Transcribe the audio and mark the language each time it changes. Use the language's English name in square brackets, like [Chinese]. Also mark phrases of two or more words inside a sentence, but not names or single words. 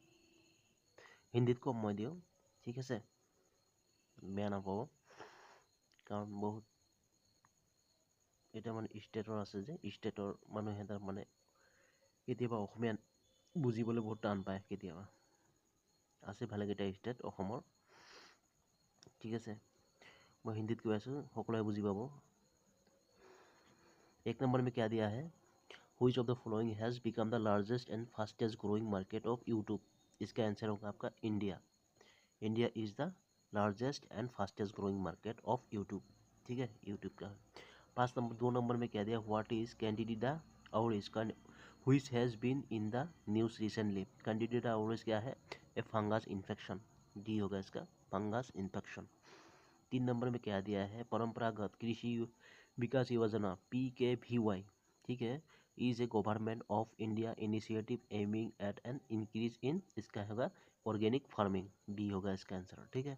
[Assamese] হিন্দীত কম মই দিওঁ, ঠিক আছে, বেয়া নাপাব, কাৰণ বহুত এটা মানে ষ্টেটৰ আছে যে ষ্টেটৰ মানুহে তাৰ মানে কেতিয়াবা অসমীয়া বুজিবলৈ বহুত টান পায়। কেতিয়াবা আছে ভালেকেইটা ষ্টেট অসমৰ, ঠিক আছে। [Hindi] मैं हिंदी [Assamese] কৈ আছোঁ, সকলোৱে বুজি পাব। [Hindi] एक नंबर में क्या दिया है, [English] which of the following has become the largest and fastest growing market of YouTube? [Hindi] इसका आंसर होगा आपका इंडिया। [English] India is the largest and fastest growing market of YouTube, [Hindi] ठीक है, यूट्यूब का। 2 नंबर में क्या दिया, [English] what is candidata auris which has been in the news recently? [Hindi] कैंडिडेटा auris क्या है, [English] a fungus infection, [Hindi] डी होगा इसका, [English] fungus infection. [Hindi] 3 नंबर में क्या दिया है, परंपरागत कृषि विकास योजना PKVY, ठीक है, [English] is a government of India initiative aiming at an increase in, [Hindi] इसका होगा [English] organic farming, [Hindi] डी होगा इसका आंसर, ठीक है।